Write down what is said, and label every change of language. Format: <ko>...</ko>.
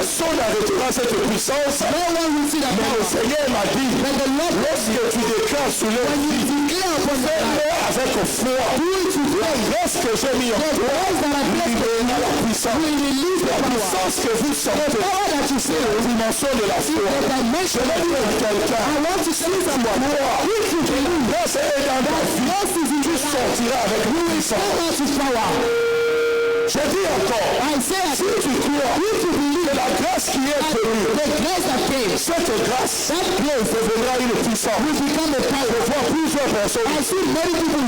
<fr>Personne n'arrêtera cette puissance.</fr> <en>No one will see the</en> <fr>Mais le</fr> <en>power.</en> <fr>Seigneur m'a dit,</fr> <en>But the Lord,</en> <fr>lorsque tu déclares sur leur</fr> <en>when you</en> <fr>vie,</fr> <en>declare upon their life,</en> <fr>fais-le avec foi.</fr> <en>do it with</en> <fr>La</fr> <en>faith.</en> <fr>grâce que j'ai mis en</fr> <en>The</en> <fr>toi,</fr> <en>grace that I placed in</en> <fr>libérera</fr> <en>you</en> <fr>la puissance.</fr> <en>will release the</en> <fr>La</fr> <en>power.</en> <fr>puissance que vous</fr> <en>The</en> <fr>sentez,</fr> <en>power that you</en> <fr>c'est</fr> <en>feel</en> <fr>la dimension de la foi.</fr> <en>is the</en> <fr>Je</fr> <en>dimension</en> <fr>vais</fr> <en>of</en> <fr>dire à</fr> <en>faith.</en> <fr>quelqu'un,</fr> <en>I want to tell someone, if you believe</en> <fr>grâce est dans ta vie,</fr> <en>grace is in</en> <fr>tu</fr> <en>your life,</en> <fr>sortiras avec puissance.</fr> <en>come out with power.</en> <fr>Je dis encore,</fr> <en>I say</en> <fr>si tu crois</fr> <en>if you believe</en> <fr>que la grâce qui est venue,</fr> <en>the grace that came,</en> <fr>cette grâce</fr> <en>that grace</en> <fr>deviendra une puissance.</fr> <en>will become a</en> <fr>Je</fr> <en>power.</en> <fr>vois plusieurs personnes</fr> <en>I see many people</en>